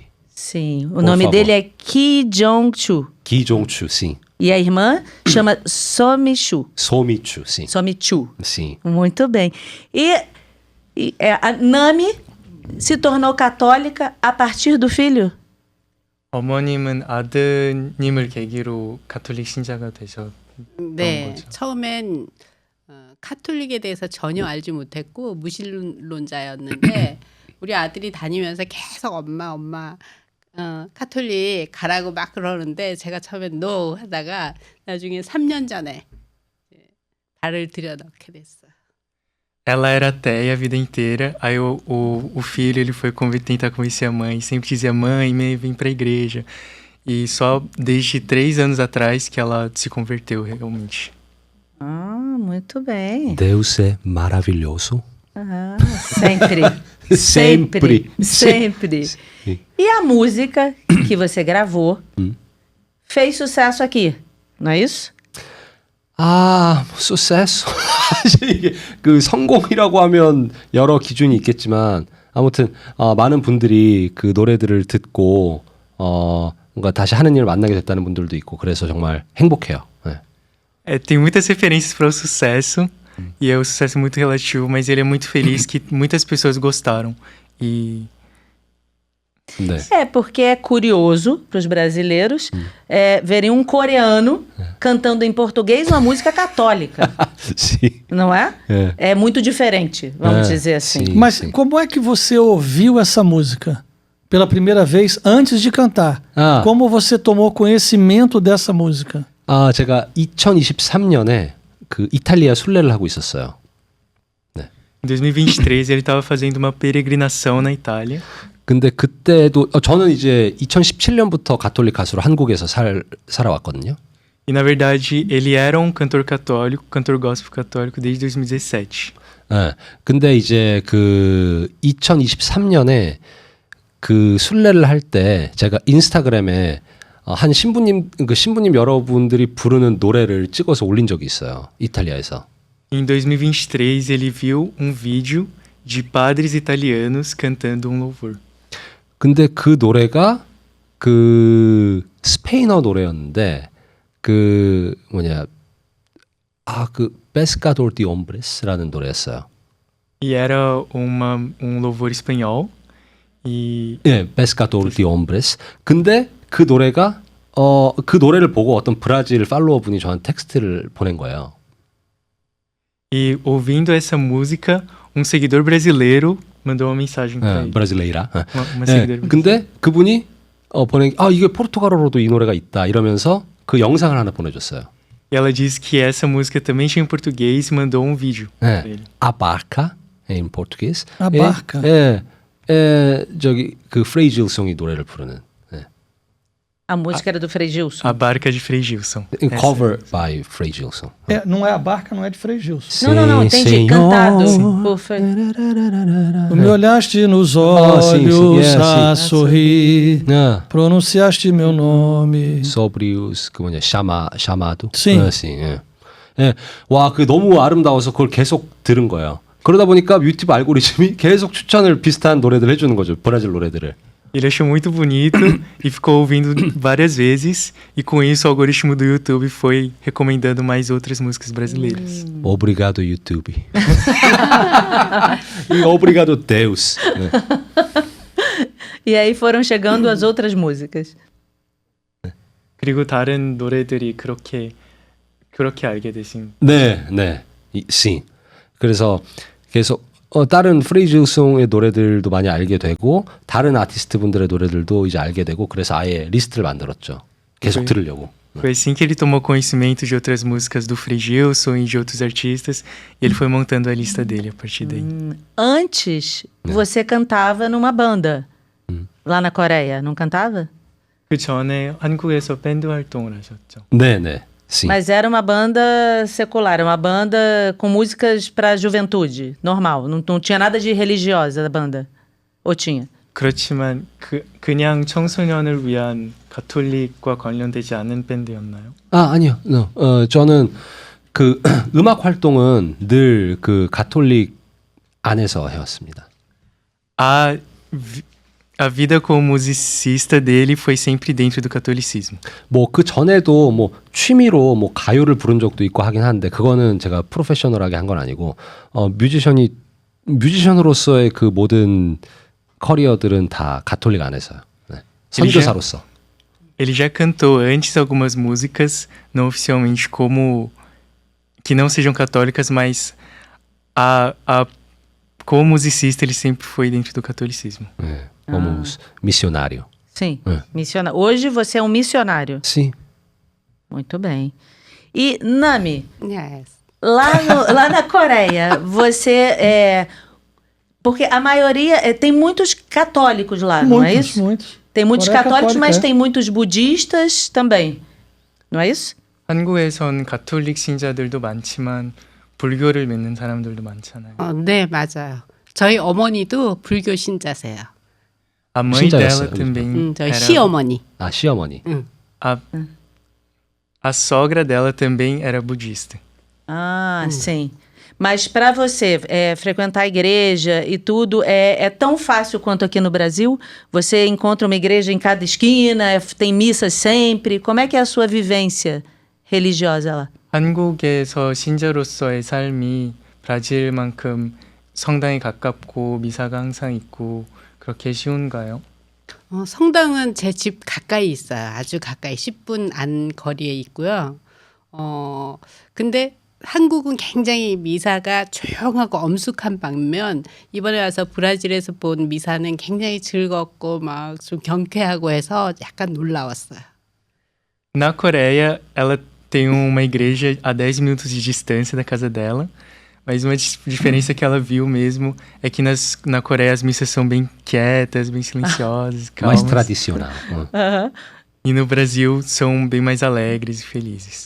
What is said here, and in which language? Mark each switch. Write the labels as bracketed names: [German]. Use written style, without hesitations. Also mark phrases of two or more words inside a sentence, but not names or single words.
[Portuguese] Sim. O Por nome favor. dele é Ki Jong-chu. Ki Jong-chu, sim. E a irmã chama Somi-chu. Somi-chu, sim. Somi-chu. Sim. Muito bem. E a Nami se tornou católica a partir do filho? [Korean] 어머님은 아드님을 계기로 가톨릭 신자가 되셨던 네, 거죠. 처음엔 카톨릭에 대해서 전혀 알지 못했고 무신론자였는데 우리 아들이 다니면서 계속 엄마 카톨릭 가라고 막 그러는데 제가 처음엔 no 하다가 나중에 3년 전에 발을 들여넣게 됐어요. [Portuguese] Ela era ateia a vida inteira, aí o filho ele foi tentar convencer a mãe, sempre dizia, mãe, vem pra igreja. E só desde 3 anos atrás que ela se converteu realmente. Muito bem. Deus é maravilhoso. Sempre. Sempre. Sempre. Sim. E a música que você gravou fez sucesso aqui, não é isso? sucesso. [Korean] 사실 이게 그 성공이라고 하면 여러 기준이 있겠지만 아무튼 많은 분들이 그 노래들을 듣고 뭔가 다시 하느님을 만나게 됐다는 분들도 있고 그래서 정말 행복해요. 네. [Portuguese] Tem muitas referências para o sucesso, e é um sucesso muito relativo, mas ele é muito feliz que muitas pessoas gostaram. E [Korean] 네. [Portuguese] É, porque é curioso para os brasileiros verem um coreano cantando em português uma música católica, Sim. não é? É muito diferente, vamos dizer assim. sim. Mas como é que você ouviu essa música pela primeira vez antes de cantar? Ah. Como você tomou conhecimento dessa música? [Korean] 아, 제가 2023년에 그 이탈리아 순례를 하고 있었어요. [Portuguese] Em 2023 ele estava fazendo uma peregrinação na Itália. [Korean] 근데 그때도 저는 이제 2017년부터 가톨릭 가수로 한국에서 살아왔거든요. [Portuguese] E na verdade ele era um cantor católico, cantor gospel católico desde 2017. [Korean] 예. 근데 이제 그 2023년에 그 순례를 할 때 제가 인스타그램에 한 신부님 여러분들이 부르는 노래를 찍어서 올린 적이 있어요. 이탈리아에서. [Portuguese] Em 2023 ele viu um vídeo de padres italianos cantando um louvor. [Korean] 근데 그 노래가 그 스페인어 노래였는데 그 뭐냐 그 Pescador de Hombres라는 노래였어요. [Portuguese] E era um louvor espanhol. E [Korean] 예, Pescador de Hombres. 근데 그 노래가 그 노래를 보고 어떤 브라질 팔로워 분이 저한테 텍스트를 보낸 거예요. [Portuguese] E ouvindo essa música, um seguidor brasileiro mandou uma mensagem para ele. 브라질레이라. Uma [Korean] 예, [Portuguese] seguidora brasileira. [Korean] 근데 그분이 보낸 이게 포르투갈어로도 이 노래가 있다 이러면서 그 영상을 하나 보내줬어요. [Portuguese] E ela disse que essa música também tinha em português e mandou um vídeo [Korean] 예, [Portuguese] para ele. A Barca em português. A Barca. [Korean] 저기 그 프레이 질송이 노래를 부르는. [Portuguese] A música era do Frei Gilson. A Barca de Frei Gilson. [English] Cover by Frei Gilson. [Portuguese] Não é a barca, não é de Frei Gilson. Não, entendi. Senhor. Cantado por Frei. Tu me olhaste nos olhos a sorrir, pronunciaste meu nome. sobre os [Korean] 그 뭐냐 [Portuguese] 샤마도. Sim. [Korean] 예. 예. 와, 그 너무 아름다워서 그걸 계속 들은 거예요. 그러다 보니까 유튜브 알고리즘이 계속 추천을 비슷한 노래들 해주는 거죠. 브라질 노래들을. [Portuguese] Ele achou muito bonito e ficou ouvindo várias vezes. E com isso o algoritmo do YouTube foi recomendando mais outras músicas brasileiras. Obrigado YouTube. E obrigado Deus. 네. E aí foram chegando as outras músicas. [Korean] 그리고 다른 노래들이 그렇게 알게 되신. 네. sim. 그래서 계속 다른 프레이질송의 노래들도 많이 알게 되고 다른 아티스트 분들의 노래들도 이제 알게 되고 그래서 아예 리스트를 만들었죠. 계속 들으려고. [Portuguese] Foi assim que ele tomou conhecimento de outras músicas do Frei Gilson e de outros artistas. E ele foi montando a lista dele a partir daí. Antes, você cantava numa banda lá na Coreia, não cantava? [Korean] 그 전에 한국에서 밴드 활동을 하셨죠. 네. [Portuguese] sim. Mas era uma banda secular, uma banda com músicas para juventude, normal. Não tinha nada de religiosa da banda. Ou tinha? [Korean] 그렇지만 그냥 청소년을 위한 가톨릭과 관련되지 않은 밴드였나요? 아니요. 저는 그 음악 활동은 늘 그 가톨릭 안에서 해왔습니다. [Portuguese] A vida como musicista dele foi sempre dentro do catolicismo. [Korean] 뭐 그 전에도 뭐 취미로 뭐 가요를 부른 적도 있고 하긴 하는데 그거는 제가 프로페셔널하게 한 건 아니고 뮤지션으로서의 그 모든 커리어들은 다 가톨릭 안에서요. 네. 선교사로서. [Portuguese] Ele já cantou antes algumas músicas, não oficialmente como que não sejam católicas, mas como musicista ele sempre foi dentro do catolicismo. 네. como missionário. Sim, missionário. Hoje você é um missionário. Sim. Muito bem. E, Nami, [English] Yes. [Portuguese] lá na Coreia, você porque a maioria tem muitos católicos lá, não é isso? Muitos. Tem muitos Coreia católicos, católica, mas tem muitos budistas também. Não é isso? [Korean] 한국에선 가톨릭 신자들도 많지만 불교를 믿는 사람들도 많잖아요. 네, 맞아요. 저희 어머니도 불교 신자세요. [Portuguese] A mãe [Korean] 신자였어요, [Portuguese] dela também [Korean] 저희 [Portuguese] era... [Korean] 시어머니. 시어머니. [Portuguese] A sogra dela também era budista. Sim. Mas para você frequentar a igreja e tudo, é tão fácil quanto aqui no Brasil? Você encontra uma igreja em cada esquina, tem missas sempre? Como é que é a sua vivência religiosa lá? [Korean] 한국에서 신자로서의 삶이 브라질만큼 성당에 가깝고 미사가 항상 있고 그렇게 쉬운가요? 성당은 제 집 가까이 있어요. 아주 가까이 10분 안 거리에 있고요. 근데 한국은 굉장히 미사가 조용하고 엄숙한 반면 이번에 와서 브라질에서 본 미사는 굉장히 즐겁고 막 좀 경쾌하고 해서 약간 놀라웠어요. [Portuguese] Na Coreia, ela tem uma igreja a 10 minutos de distância da casa dela. Mas uma diferença que ela viu mesmo é que na Coreia as missas são bem quietas, bem silenciosas, mais calmas. tradicional. E no Brasil são bem mais alegres e felizes.